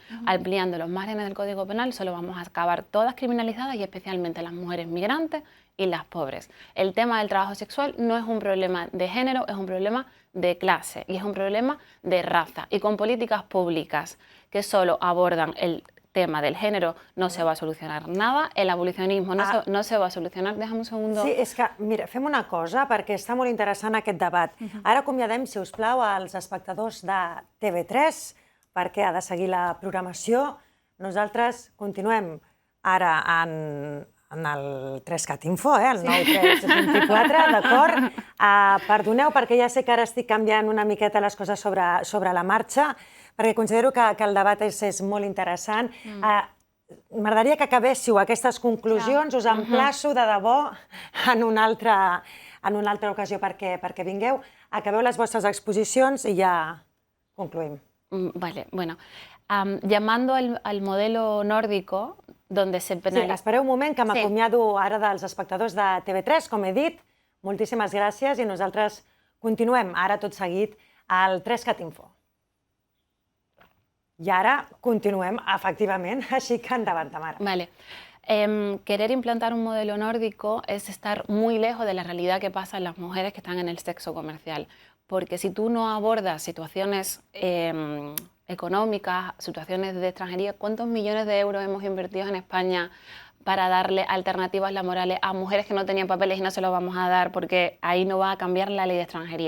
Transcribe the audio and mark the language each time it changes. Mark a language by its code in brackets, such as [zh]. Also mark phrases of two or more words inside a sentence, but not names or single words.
[es] Ampliando los márgenes del Código Penal solo vamos a acabar todas criminalizadas y especialmente las mujeres migrantes y las pobres. El tema del trabajo sexual no es un problema de género, es un problema de clase y es un problema de raza. Y con políticas públicas que solo abordan el tema del género no se va a solucionar nada, el abolicionismo no se va a solucionar. Déjame un segundo. [ca] Sí, és que, mira, fem una cosa, perquè està molt interessant aquest debat. Ara acomiadem, si us plau, als espectadors de TV3, perquè ha de seguir la programació. Nosaltres continuem ara en el 3CAT Info, el 9324, d'acord? Perdoneu, perquè ja sé que ara estic canviant una miqueta les coses sobre la marxa, perquè considero que el debat és molt interessant. M'agradaria que acabéssiu aquestes conclusions, us emplaço de debò en una altra ocasió perquè vingueu, acabeu les vostres exposicions i ja concluïm. [es] Vale, bueno, llamando al modelo nórdico, donde se penaliza... [ca] Sí, espereu un moment, que m'acomiado ara dels espectadors de TV3, com he dit. Moltíssimes gràcies i nosaltres continuem ara tot seguit al 3CAT Info. I ara continuem, efectivament, així que endavant, Tamara. [es] Vale. Querer implantar un modelo nórdico es estar muy lejos de la realidad que pasa en las mujeres que están en el sexo comercial. Porque si tú no abordas situaciones económicas, situaciones de extranjería, ¿cuántos millones de euros hemos invertido en España para darle alternativas laborales a mujeres que no tenían papeles y no se los vamos a dar porque ahí no va a cambiar la ley de extranjería?